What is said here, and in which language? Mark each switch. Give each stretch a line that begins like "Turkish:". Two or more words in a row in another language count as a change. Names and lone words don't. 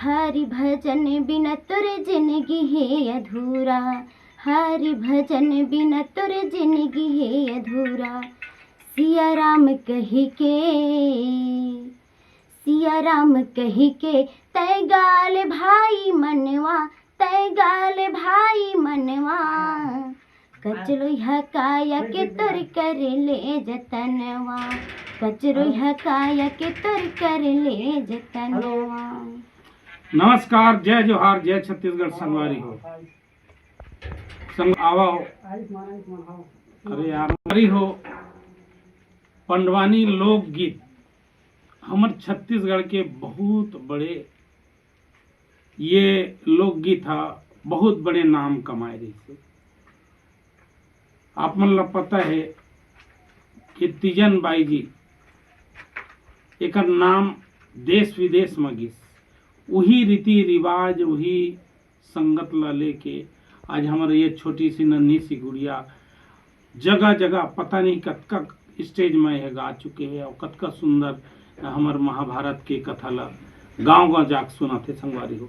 Chhattisgarhi: हरि भजन बिना तुर जिंदगी है अधूरा हरि भजन बिना तुर जिंदगी है अधूरा सिया राम कही के तय गाल भाई मनवा तय गाल भाई मनवा कचरोहा काया के तुर कर ले जतनवा कचरोहा काया के तुर कर ले जतनवा। नमस्कार, जय जोहार, जय छत्तीसगढ़। संगवारी हो संग आवा हो। अरे यार संगवारी हो। पंडवानी लोकगीत हमर छत्तीसगढ़ के बहुत बड़े ये लोकगीत हा बहुत बड़े नाम कमाए रही से। आप मन ला पता है कि तीजन बाई जी एक नाम देश विदेश में गिस। वही रीति रिवाज वही संगत ला लेके आज हमारे ये छोटी सी नन्ही सी गुड़िया जगह जगह पता नहीं कतका स्टेज में है गा चुके हैं और कतका सुंदर हमार महाभारत के कथा ला गांव गांव जाके सुनाते संगवारी हो।